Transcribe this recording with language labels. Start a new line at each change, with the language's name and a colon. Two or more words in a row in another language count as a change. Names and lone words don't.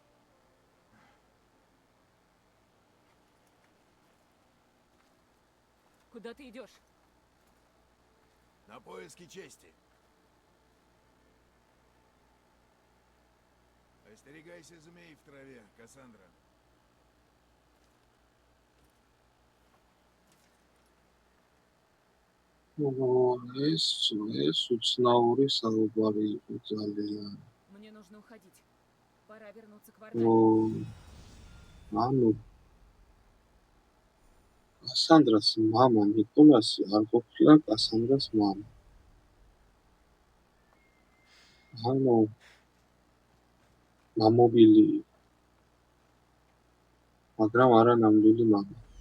Russian: Куда ты идешь? На поиски чести. Остерегайся змей в траве, Кассандра.
Georgian: ეს უცნაური საუბარი იყო ძალიან.
Russian: Мне нужно уходить. Пора вернуться к Варнаге.
Georgian: ანუ კასანდრას მამა ნიკოლასი არ ყოფილა კასანდრას მამა. ანუ მამობილი იყო. მაგრამ არა ნამდვილი მამა.